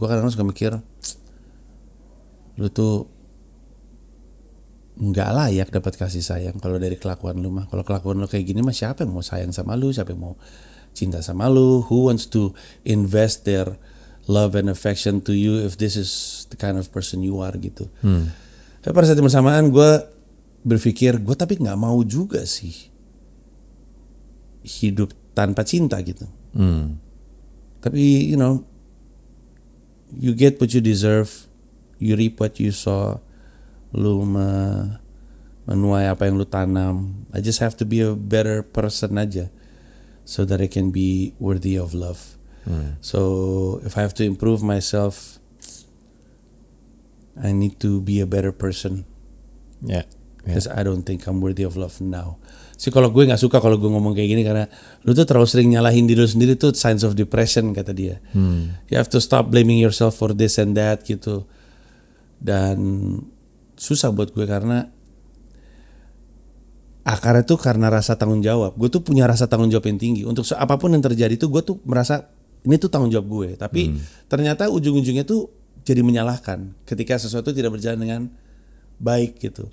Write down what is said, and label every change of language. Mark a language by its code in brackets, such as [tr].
[id] Gue kadang suka mikir, lu tuh nggak layak dapat kasih sayang kalau dari kelakuan lu mah. Kalau kelakuan lu kayak gini mah siapa yang mau sayang sama lu, siapa yang mau cinta sama lu? [en] Who wants to invest their love and affection to you if this is the kind of person you are gitu. [id] Tapi pada saat yang bersamaan gue berpikir, gue tapi nggak mau juga sih hidup tanpa cinta gitu. Tapi [en] you get what you deserve, you reap what you sow. [id] Lu menuai apa yang lu tanam. [en] I just have to be a better person [id] aja, [en] so that I can be worthy of love. So if I have to improve myself, I need to be a better person. Yeah. Because I don't think I'm worthy of love now. [id] Psikolog gue nggak suka kalau gue ngomong kayak gini, karena lu tuh terlalu sering nyalahin diri lu sendiri, tuh [en] signs of depression [id] kata dia. [en] You have to stop blaming yourself for this and that gitu. [id] Dan susah buat gue karena akarnya tuh karena rasa tanggung jawab. Gue tuh punya rasa tanggung jawab yang tinggi untuk apapun yang terjadi tuh gue tuh merasa ini tuh tanggung jawab gue. Tapi ternyata ujung-ujungnya tuh jadi menyalahkan ketika sesuatu tidak berjalan dengan baik gitu.